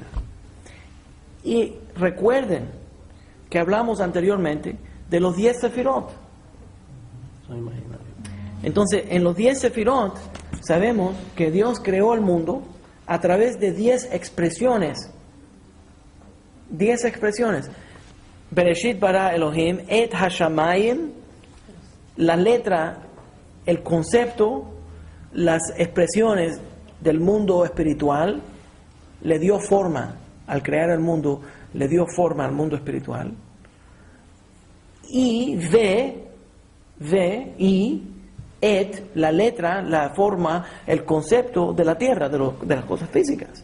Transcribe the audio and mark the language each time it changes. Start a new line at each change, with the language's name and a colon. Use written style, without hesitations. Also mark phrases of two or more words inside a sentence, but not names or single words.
Spanish: Y recuerden que hablamos anteriormente de los 10 sefirot. No imagínate. Entonces, en los 10 sefirot sabemos que Dios creó el mundo a través de 10 expresiones. 10 expresiones.
Hebrew: בראשית ברא אלהים את השמים,
Spanish: la letra, el concepto, las expresiones del mundo espiritual, le dio forma, al crear el mundo, le dio forma al mundo espiritual. Y y et, la letra, la forma, el concepto de la tierra, de las cosas físicas.